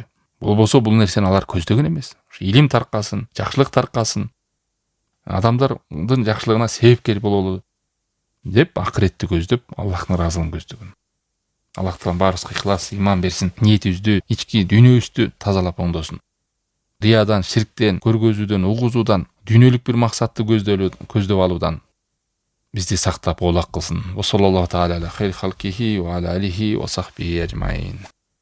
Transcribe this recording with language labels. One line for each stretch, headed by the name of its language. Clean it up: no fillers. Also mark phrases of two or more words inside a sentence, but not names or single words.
Kyrgyz: Болбосо бул нерсени алар көздөгөн эмес. Илим таркасын, жакшылык таркасын, адамдардын жакшылыгына себепкер бололу деп акыретти көздөп, Аллахтын ыраазылыгын көздөгөн. Аллах Таалам баарыбызга ихлас, иман берсин, ниетибизди, ички дүйнөбүздү тазалап оңдосун. Риядан, ширктен, көргөзүүдөн, угузуудан, дүйнөлүк бир максатты көздөп алуудан бизди сактап оолак кылсын.
Arabic: وصلى الله تعالى على خير خلقه وعلى آله وصحبه أجمعين.